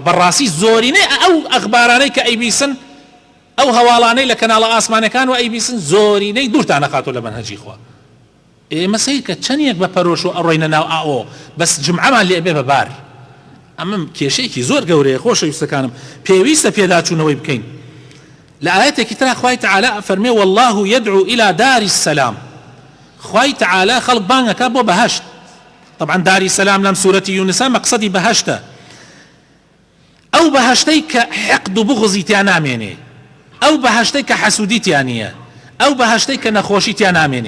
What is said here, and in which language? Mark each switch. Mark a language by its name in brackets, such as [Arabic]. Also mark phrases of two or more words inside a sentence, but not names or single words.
[Central Kurdish] بەڕاستی زۆرینەی ئەو ئەخبارانەی کە ئەیبیسن ئەو هەواڵانەی لە کەناڵە ئاسمانەکان و ئەیبیسن زۆرینەی دوورتان نەخاتۆ لە منهەجی خوا. ئێمە سەیر کە چەندێک بە پەرۆش و ئەڕۆینە ناو ئاوە بەس جمعەمان لێ بێ بەبار. ئەمەم کێشەیەکی زۆر گەورەیە خۆشەویستەکانم، پێویستە پێداچوونەوەی بکەین. لە ئاەتێکی ترا خوای تەعالە فەرمێ [Arabic] والله يدعو إلى دار السلام. [Central Kurdish] خوای تەعالە خەڵک بانگەکە بۆ بەهەشت. طبعا داری سلام لەم سورەتی یونسا مەقسەدی بەهەشتە، ئەو بەهەشتەی کە حەقد و بغزی تیان نامێنێ، ئەو بەهەشتەی کە حەسوودی تیان نییە، ئەو بەهەشتەی کە نەخۆشی تیان نامێنێ.